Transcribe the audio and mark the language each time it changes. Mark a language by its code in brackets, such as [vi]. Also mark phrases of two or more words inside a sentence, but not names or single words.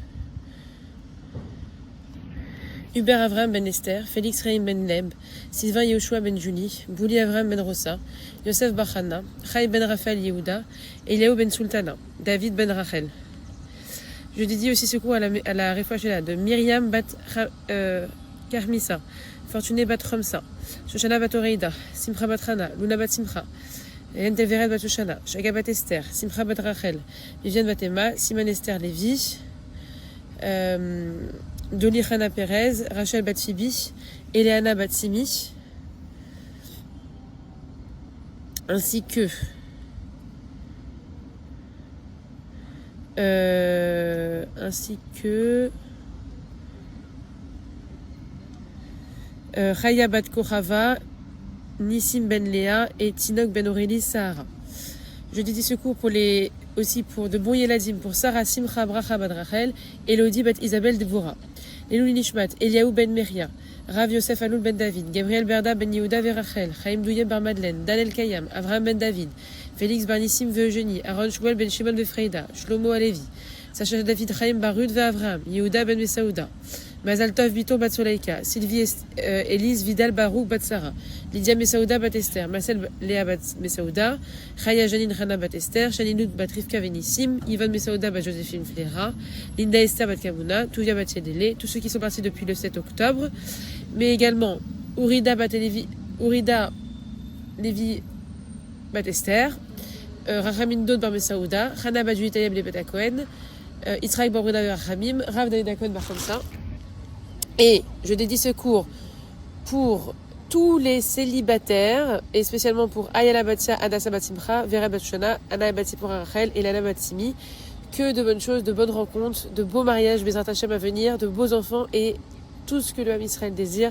[fr] Hubert Avram ben Esther, Félix Reim ben Leb, Sylvain Yehoshua ben Juni, Bouli Avram ben Rosa, Yosef Bachana, Chai ben Raphaël Yehuda, Eliaou ben Sultana, David ben Rachel. Je dédie aussi ce cours à la [he] Refoua Shelema [fr] de Myriam bat Karmisa, Fortuné bat Romsa, Shoshana bat Oreida, Simcha bat Hana, Luna bat Simcha, Yentel Veret bat Shoshana, Shaga bat Esther, Simcha bat Rachel, Viviane bat Emma, Simon Esther Lévi, Doli Hana Perez, Rachel Batfibi, Eleana Batsimi, ainsi que Chaya Bat Korava, Nissim Ben Léa et Tinok Ben Aurélie Sahara. Je dédie ce cours aussi pour de bons Yeladim, pour Sarah Simcha Bracha Bat Rachel, Elodie Bat Isabelle Devorah, Elul Nishmat, Eliaou Ben Meria, Rav Yosef Aloul Ben David, Gabriel Berda Ben Yehuda Verachel, Chaim Douye Bar Madeleine, Daniel Kayam, Avraham Ben David, Félix Bar Nissim Eugénie, Aaron Shmuel Ben Shimon Befreida, Shlomo Alevi, Sacha David Chaim Barud Avraham, Yehuda Ben Mesaouda, Mazal Tov Bito Bat Soleika, Sylvie Elise Vidal Barouk Bat Sarah, Lydia Mesaouda Bat Esther, Marcel Léa Bat Mesaouda, Chaya Janine Rana Bat Esther, Chaninout Bat Rivka Venissim, Yvonne Mesaouda Bat Joséphine Flera, Linda Esther Bat Kamuna, Touvia Bat Yedele, tous ceux qui sont partis depuis le 7 octobre, mais également Ourida Bat Lévi Bat Esther, Rachamin Dod Bar Mesaouda, Chana Bat Juitayeb Le Bat Kohen, Israël Baruda Rachamim, Rav David Kohen Bar Khamsa. Et je dédie ce cours pour tous les célibataires, et spécialement pour Ayala Batia, Adassa Batimcha, Vera Batshana, Anna Batipora Rachel et Lana Batsimi. Que de bonnes choses, de bonnes rencontres, de beaux mariages, [he] Bezrat Hashem [fr] à venir, de beaux enfants et tout ce que le [he] Ham Israël [fr] désire.